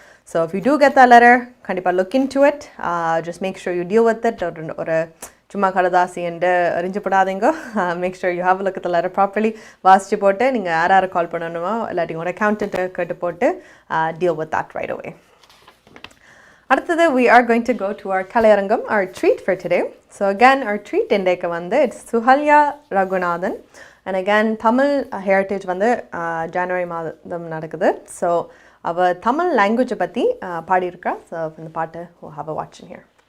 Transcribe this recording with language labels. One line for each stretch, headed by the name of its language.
English: so if you do get the letter
Tamil: கண்டிப்பாக
English: Look into it. Just make sure you deal with it.
Tamil: ஒரு சும்மா கடதாசி என்று அறிஞ்சப்படாதீங்க.
English: make sure you have look at the letter
Tamil: properly வாசிச்சு போட்டு நீங்கள் யார் கால் பண்ணணுமோ இல்லாட்டி உங்களோட அக்கௌண்ட்டை கேட்டு போட்டு
English: Deal with that right away.
Tamil: அடுத்தது
English: we are going to go to our kalaiyarangam, our treat for today.
Tamil: So again our treat இன்றைக்கு வந்து it's சுஹல்யா Raghunathan and again Tamil heritage வந்து ஜனவரி மாதம் நடக்குது. ஸோ அவள் தமிழ் லாங்குவேஜை பற்றி பாடியிருக்கா. ஸோ இந்த பாட்டு
English: we'll have a watch in here.